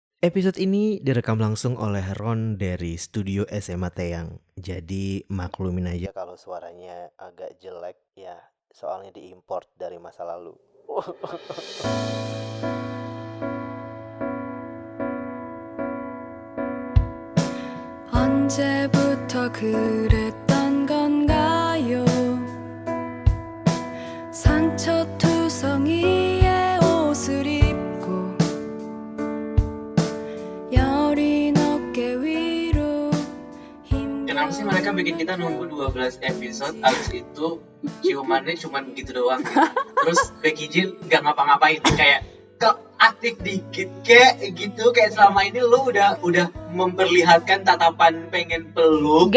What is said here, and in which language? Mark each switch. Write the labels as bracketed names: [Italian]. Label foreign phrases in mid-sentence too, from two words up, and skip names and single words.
[Indonesian] Episode ini direkam langsung oleh Ron dari studio SMA Teyang. Jadi maklumin aja kalau suaranya agak jelek ya, soalnya diimport dari masa lalu. [Korean] 언제부터 그랬던 건가요? 상처투성이의 옷을 입고 여린 어깨 위로 [Indonesian] Kenapa sih mereka bikin kita nunggu 12 episode, abis itu ciumannya cuman gitu doang gitu. Terus Becky G gak ngapa-ngapain, kayak kok aktif dikit kayak gitu, kayak selama ini lu udah memperlihatkan tatapan pengen peluk